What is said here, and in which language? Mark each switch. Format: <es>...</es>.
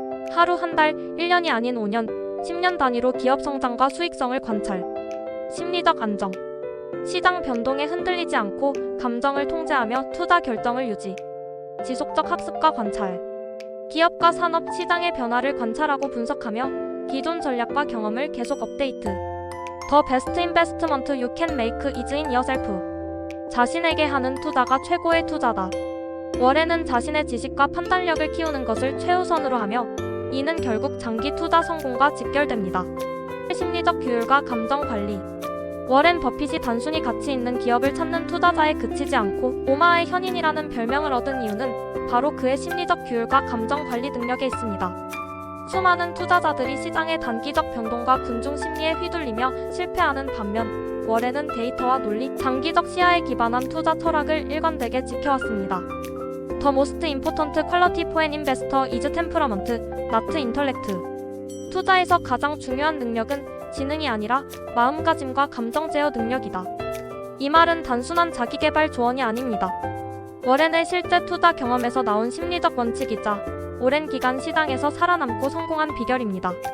<ko>하루 한 달, 1년이 아닌 5년, 10년 단위로 기업 성장과 수익성을 관찰. 심리적 안정. 시장 변동에 흔들리지 않고 감정을 통제하며 투자 결정을 유지. 지속적 학습과 관찰. 기업과 산업, 시장의 변화를 관찰하고 분석하며 기존 전략과 경험을 계속 업데이트.</ko> <en>The best investment you can make is in yourself.</en> <ko>자신에게 하는 투자가 최고의 투자다. 워렌은 자신의 지식과 판단력을 키우는 것을 최우선으로 하며 이는 결국 장기 투자 성공과 직결됩니다. 심리적 규율과 감정 관리. 워렌 버핏이 단순히 가치 있는 기업을 찾는 투자자에 그치지 않고 오마의 현인이라는 별명을 얻은 이유는 바로 그의 심리적 규율과 감정 관리 능력에 있습니다. 수많은 투자자들이 시장의 단기적 변동과 군중 심리에 휘둘리며 실패하는 반면 워렌은 데이터와 논리, 장기적 시야에 기반한 투자 철학을 일관되게 지켜왔습니다.</ko> <en>The most important quality for an investor is temperament, not intellect.</en> <ko>투자에서 가장 중요한 능력은 지능이 아니라 마음가짐과 감정 제어 능력이다. 이 말은 단순한 자기계발 조언이 아닙니다. 워렌의 실제 투자 경험에서 나온 심리적 원칙이자 오랜 기간 시장에서 살아남고 성공한 비결입니다.</ko>